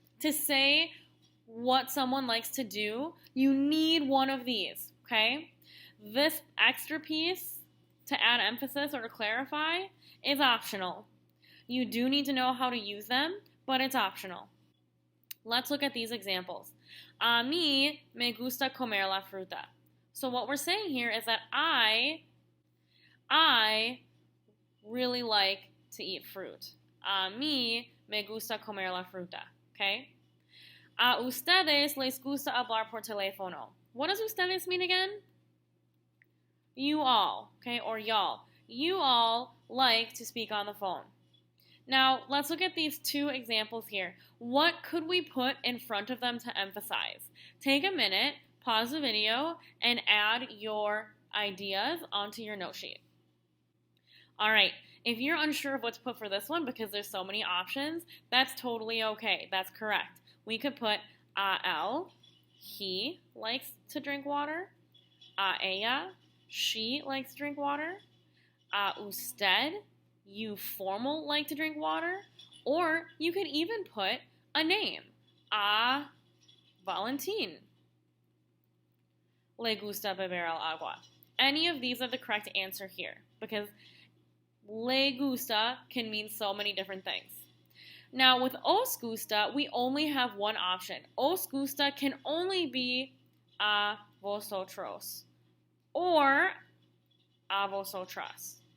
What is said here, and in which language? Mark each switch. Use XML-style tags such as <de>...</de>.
<en>To say what someone likes to do, you need one of these, okay? This extra piece to add emphasis or to clarify is optional. You do need to know how to use them, but it's optional. Let's look at these examples.</en> <es>A mí me gusta comer la fruta.</es> <en>So what we're saying here is that I really like to eat fruit.</en> <es>A mí me gusta comer la fruta. Okay? A ustedes les gusta hablar por teléfono.</es> <en>What does ustedes mean again? You all, okay, or y'all. You all like to speak on the phone. Now, let's look at these two examples here. What could we put in front of them to emphasize? Take a minute, pause the video, and add your ideas onto your note sheet. All right, if you're unsure of what to put for this one because there's so many options, that's totally okay. That's correct. We could put él, he likes to drink water. Ella, she likes to drink water. Usted, you formal like to drink water. Or you could even put a name.</en> <es>Valentin le gusta beber el agua.</es> <en>Any of these are the correct answer here because le gusta can mean so many different things. Now with os gusta, we only have one option. Os gusta can only be a vosotros or a vosotras.</en>